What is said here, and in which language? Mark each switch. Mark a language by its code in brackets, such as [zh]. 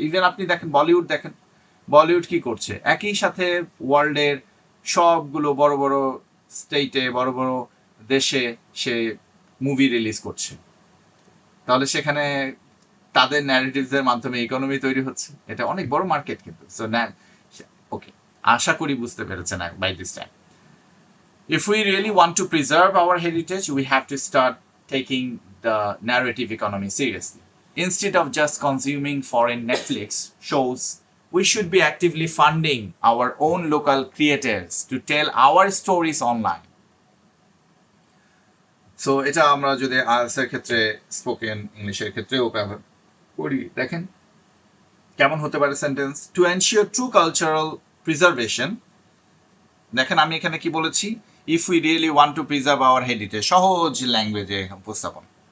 [bn] Even আপনি দেখেন বলিউড, দেখেন বলিউড কি করছে, একই সাথে ওয়ার্ল্ডের সবগুলো বড় বড় স্টেটে, বড় বড় দেশে সে মুভি রিলিজ করছে। তাহলে সেখানে তাদের ন্যারেটিভসের মাধ্যমে ইকোনমি তৈরি হচ্ছে, এটা অনেক বড় মার্কেট কিন্তু। সো ওকে, আশা করি বুঝতে পেরেছেন [en] By this time. If we really want to preserve our heritage, we have to start taking the narrative economy seriously. Instead of just consuming foreign Netflix shows, we should be actively funding our own local creators to tell our stories online. [bn] So এটা আমরা যদি IELTS এর ক্ষেত্রে, spoken ইংলিশের ক্ষেত্রেও ব্যবহার করি, দেখেন কেমন হতে পারে sentence. [en] to ensure true cultural preservation, [bn] দেখেন আমি এখানে কি বলেছি, [en] if we really want to preserve our heritage, [bn] সহজ ল্যাঙ্গুয়েজে উপস্থাপন।